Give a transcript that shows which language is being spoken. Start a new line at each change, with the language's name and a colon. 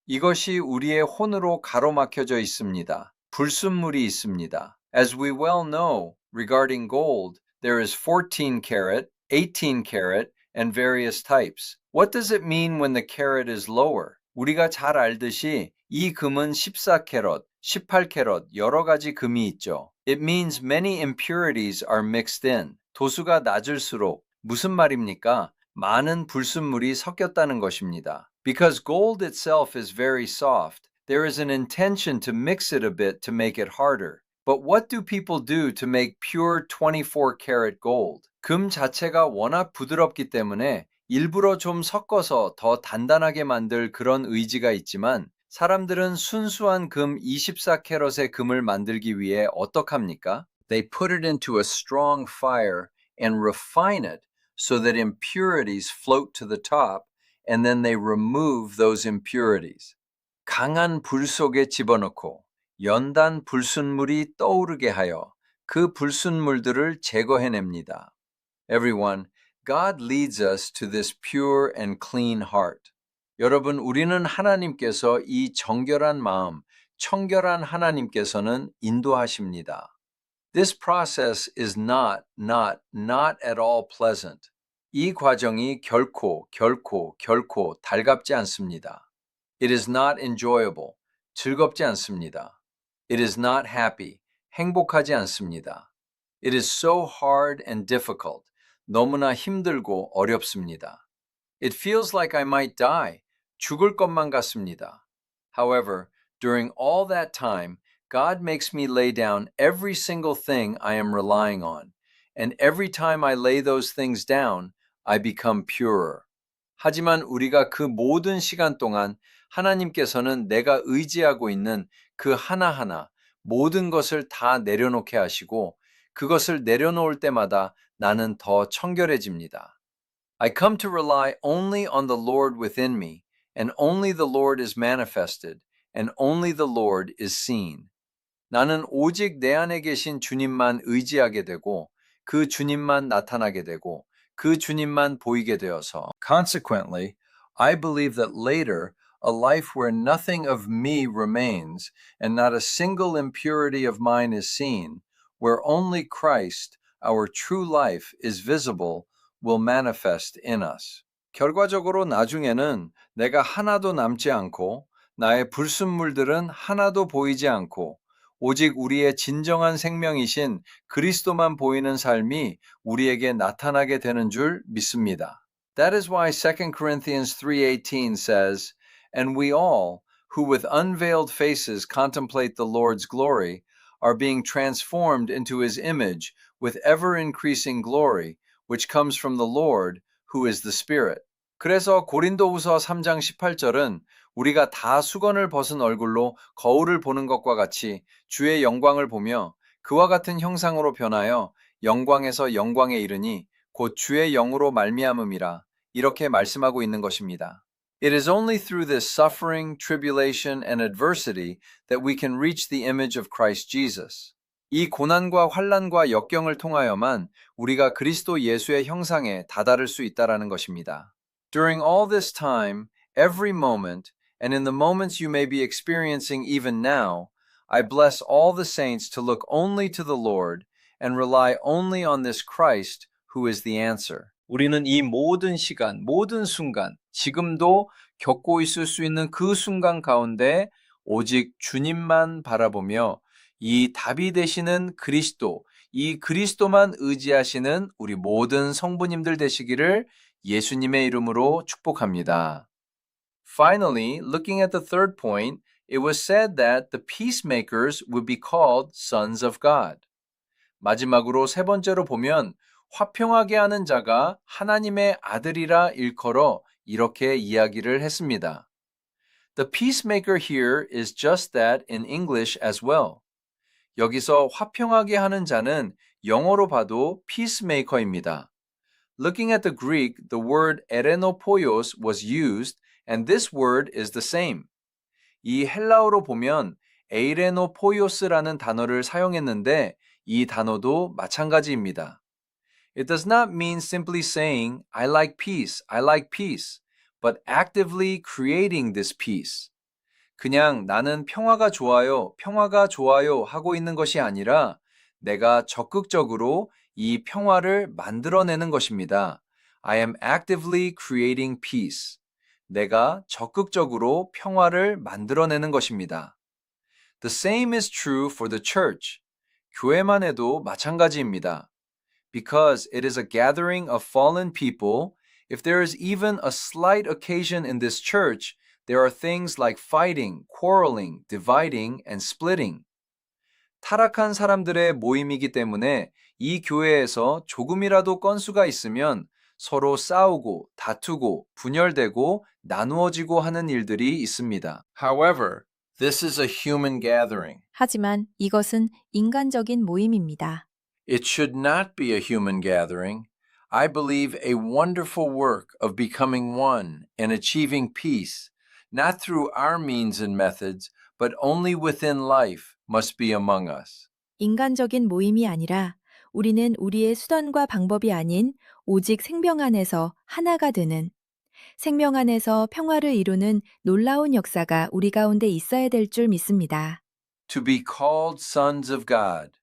Korean: 이것이 우리의 혼으로 가로막혀져 있습니다. 불순물이 있습니다.
English: As we well know, regarding gold, there is 14 karat, 18 karat, and various types. What does it mean when the carat is lower?
Korean: 우리가 잘 알듯이 이 금은 14캐럿, 18캐럿 여러 가지 금이 있죠.
English: It means many impurities are mixed in.
Korean: 도수가 낮을수록 무슨 말입니까? 많은 불순물이 섞였다는 것입니다.
English: Because gold itself is very soft, there is an intention to mix it a bit to make it harder. But what do people do to make pure 24 karat gold?
Korean: 금 자체가 워낙 부드럽기 때문에 일부러 좀 섞어서 더 단단하게 만들 그런 의지가 있지만 사람들은 순수한 금 24캐럿의 금을 만들기 위해 어떡합니까?
English: They put it into a strong fire and refine it so that impurities float to the top and then they remove those impurities.
Korean: 강한 불 속에 집어넣고 연단 불순물이 떠오르게 하여 그 불순물들을 제거해냅니다.
English: Everyone, God leads us to this pure and clean heart.
Korean: 여러분, 우리는 하나님께서 이 정결한 마음, 청결한 하나님께서는 인도하십니다.
English: This process is not at all pleasant.
Korean: 이 과정이 결코 달갑지 않습니다.
English: It is not enjoyable.
Korean: 즐겁지 않습니다.
English: It is not happy.
Korean: 행복하지 않습니다.
English: It is so hard and difficult.
Korean: 너무나 힘들고 어렵습니다.
English: It feels like I might die.
Korean: 죽을 것만 같습니다.
English: However, during all that time, God makes me lay down every single thing I am relying on. And every time I lay those things down, I become purer.
Korean: 하지만 우리가 그 모든 시간 동안 하나님께서는 내가 의지하고 있는 그 하나하나 모든 것을 다 내려놓게 하시고 그것을 내려놓을 때마다 나는 더 청결해집니다.
English: I come to rely only on the Lord within me, and only the Lord is manifested, and only the Lord is seen.
Korean: 나는 오직 내 안에 계신 주님만 의지하게 되고 그 주님만 나타나게 되고 그 주님만 보이게 되어서
English: Consequently, I believe that later a life where nothing of me remains and not a single impurity of mine is seen, where only Christ, our true life, is visible, will manifest in us.
Korean: 결과적으로 나중에는 내가 하나도 남지 않고 나의 불순물들은 하나도 보이지 않고 오직 우리의 진정한 생명이신 그리스도만 보이는 삶이 우리에게 나타나게 되는 줄 믿습니다.
English: That is why 2 Corinthians 3:18 says, "And we all, who with unveiled faces contemplate the Lord's glory, are being transformed into his image with ever-increasing glory, which comes from the Lord, who is the Spirit."
Korean: 그래서 고린도후서 3장 18절은 우리가 다 수건을 벗은 얼굴로 거울을 보는 것과 같이 주의 영광을 보며 그와 같은 형상으로 변하여 영광에서 영광에 이르니 곧 주의 영으로 말미암음이라 이렇게 말씀하고 있는 것입니다.
English: It is only through this suffering, tribulation, and adversity that we can reach the image of Christ Jesus.
Korean: 이 고난과 환난과 역경을 통하여만 우리가 그리스도 예수의 형상에 다다를 수 있다라는 것입니다.
English: During all this time, every moment, and in the moments you may be experiencing even now, I bless all the saints to look only to the Lord and rely only on this Christ who is the answer.
Korean: 우리는 이 모든 시간, 모든 순간, 지금도 겪고 있을 수 있는 그 순간 가운데 오직 주님만 바라보며 이 답이 되시는 그리스도, 이 그리스도만 의지하시는 우리 모든 성부님들 되시기를 예수님의 이름으로 축복합니다.
English: Finally, looking at the third point, it was said that the peacemakers would be called sons of God.
Korean: 마지막으로 세 번째로 보면 화평하게 하는 자가 하나님의 아들이라 일컬어 이렇게 이야기를 했습니다.
English: The peacemaker here is just that in English as well.
Korean: 여기서 화평하게 하는 자는 영어로 봐도 peacemaker입니다.
English: Looking at the Greek, the word erenopoios was used, and this word is the same.
Korean: 이 헬라어로 보면 에이레노포이오스라는 단어를 사용했는데 이 단어도 마찬가지입니다.
English: It does not mean simply saying, I like peace, but actively creating this peace.
Korean: 그냥 나는 평화가 좋아요 하고 있는 것이 아니라 내가 적극적으로 이 평화를 만들어내는 것입니다.
English: I am actively creating peace.
Korean: 내가 적극적으로 평화를 만들어내는 것입니다.
English: The same is true for the church.
Korean: 교회만 해도 마찬가지입니다.
English: Because it is a gathering of fallen people, if there is even a slight occasion in this church, there are things like fighting, quarreling, dividing, and splitting.
Korean: 타락한 사람들의 모임이기 때문에 이 교회에서 조금이라도 건수가 있으면 서로 싸우고 다투고 분열되고 나누어지고 하는 일들이 있습니다.
English: However, this is a human gathering.
Korean: 하지만 이것은 인간적인 모임입니다.
English: It should not be a human gathering. I believe a wonderful work of becoming one and achieving peace, not through our means and methods, but only within life, must be among us.
Korean: 인간적인 모임이 아니라 우리는 우리의 수단과 방법이 아닌 오직 생명 안에서 하나가 되는, 생명 안에서 평화를 이루는 놀라운 역사가 우리 가운데 있어야 될 줄 믿습니다.
English: To be called sons of God.